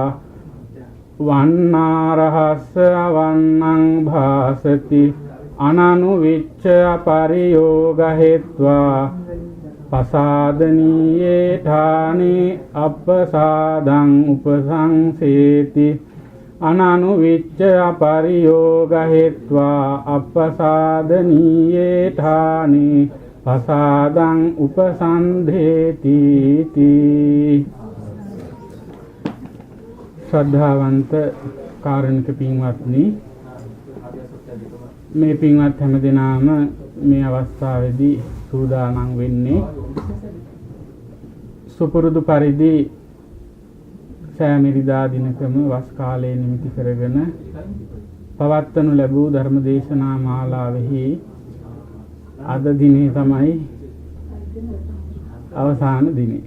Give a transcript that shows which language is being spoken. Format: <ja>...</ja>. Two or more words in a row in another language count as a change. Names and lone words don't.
<pi>वन्नारहस्य अवन्नं भासति अननुविच्चा परियोग हेत्वा पसादनीये ठाने अपसादं उपसंसेति अननुविच्च अपरियोग हेत्वा अपसादनीये ठाने पसादं उपसंधेति</pi> <si>ශ්‍රද්ධාවන්ත කාරුණික පින්වත්නි මේ පින්වත් හැමදෙනාම මේ අවස්ථාවේදී සූදානම් වෙන්නේ සුපුරුදු පරිදි සෑමිරිදා දිනකම වස් කාලය නිමිති කරගෙන පවත්වනු ලැබූ ධර්ම දේශනා මාලාවෙහි අද දිනේ තමයි අවසාන දිනේ.</si>